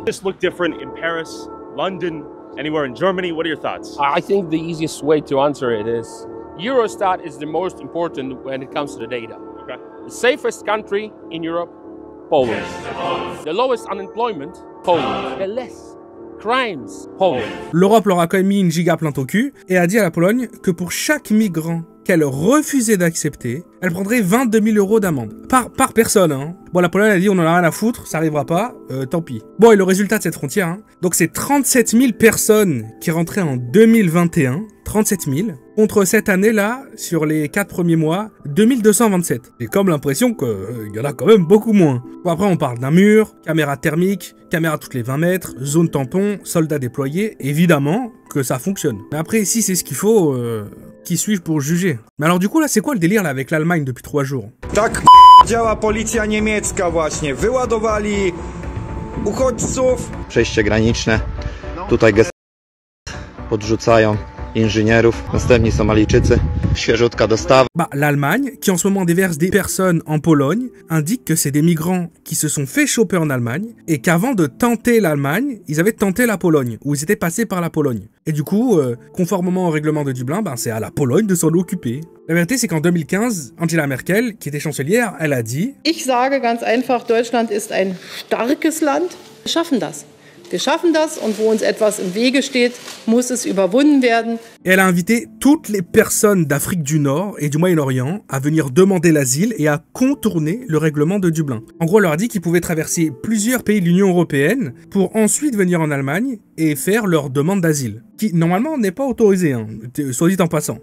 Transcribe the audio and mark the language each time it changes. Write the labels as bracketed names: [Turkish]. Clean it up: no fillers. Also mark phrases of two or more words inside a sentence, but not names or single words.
[English] This look different in Paris, London, anywhere in Germany. What are your thoughts? I think the easiest way to answer it is Eurostat is the most important when it comes to the data. Okay. The safest country in Europe, Poland. The lowest unemployment, Poland. The less crimes, Poland. [French] L'Europe leur a quand même mis une giga plante au cul et a dit à la Pologne que pour chaque migrant qu'elle refusait d'accepter, elle prendrait 22 000 € d'amende. Par personne, hein. Bon, la Pologne a dit on en a rien à foutre, ça arrivera pas, tant pis. Bon, et le résultat de cette frontière, hein. Donc c'est 37 000 personnes qui rentraient en 2021, 37 000, contre cette année-là, sur les 4 premiers mois, 2227. J'ai comme l'impression qu'il y en a quand même beaucoup moins. Bon, après on parle d'un mur, caméra thermique, caméra toutes les 20 mètres, zone tampon, soldats déployés, évidemment que ça fonctionne. Mais après, si c'est ce qu'il faut, qui suis-je pour juger? Mais alors du coup là, c'est quoi le délire là avec l'Allemagne depuis 3 jours? [Polish] Tak działa policja niemiecka właśnie. Wyładowali uchodźców. Przejście graniczne. Tutaj podrzucają inżynierów, następni Somalijczycy, świeżutka dostawa. [French] L'Allemagne, qui en ce moment déverse des personnes en Pologne, indique que c'est des migrants qui se sont fait choper en Allemagne et qu'avant de tenter l'Allemagne, ils avaient tenté la Pologne, ou ils étaient passés par la Pologne. Et du coup, conformément au règlement de Dublin, c'est à la Pologne de s'en occuper. La vérité, c'est qu'en 2015, Angela Merkel, qui était chancelière, elle a dit: [German] Ich sage ganz einfach, Deutschland ist ein starkes Land. Wir schaffen das. Wir schaffen das und wo uns etwas im Wege steht, muss es überwunden werden. [French] Et elle a invité toutes les personnes d'Afrique du Nord et du Moyen-Orient à venir demander l'asile et à contourner le règlement de Dublin. En gros, elle leur a dit qu'ils pouvaient traverser plusieurs pays de l'Union européenne pour ensuite venir en Allemagne et faire leur demande d'asile, qui normalement n'est pas autorisée, soit dit en passant.